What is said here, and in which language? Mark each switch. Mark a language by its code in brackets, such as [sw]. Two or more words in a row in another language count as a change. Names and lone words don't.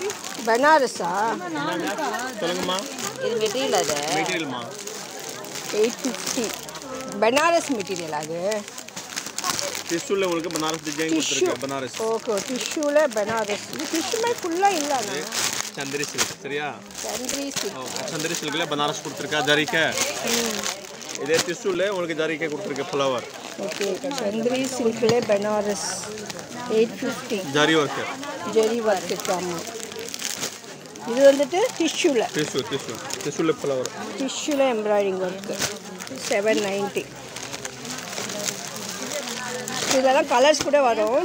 [ta] பனாரஸா? சொல்லுங்கம்மா. இது மெட்டீரியல். அது மெட்டீரியல்மா 850. பனாரஸ் மெட்டீரியல். அது டிஷ்யூல உங்களுக்கு பனாரஸ் டிசைன் கொடுத்துருக்கு. பனாரஸ். ஓகே, டிஷ்யூல பனாரஸ். இது டிஷ்யூ மாதிரி ஃபுல்லாக இல்லைண்ணா. चंदेरी सिल्क சரியா चंदेरी सिल्क चंदेरी सिल्कல बनारस கொடுத்திருக்கா ஜரிகை இதே டிஷ்யூல உங்களுக்கு ஜரிகை கொடுத்திருக்க ஃப்ளவர் ஓகே चंदेरी सिल्कல बनारस 850 ஜரி வர்க் ஆமா இது வந்துட்டு டிஷ்யூல டிஷ்யூல ஃப்ளவர் டிஷ்யூல எம்ப்ராய்டிங் வர்க் 790 இதெல்லாம் கலர்ஸ் கூட வரும்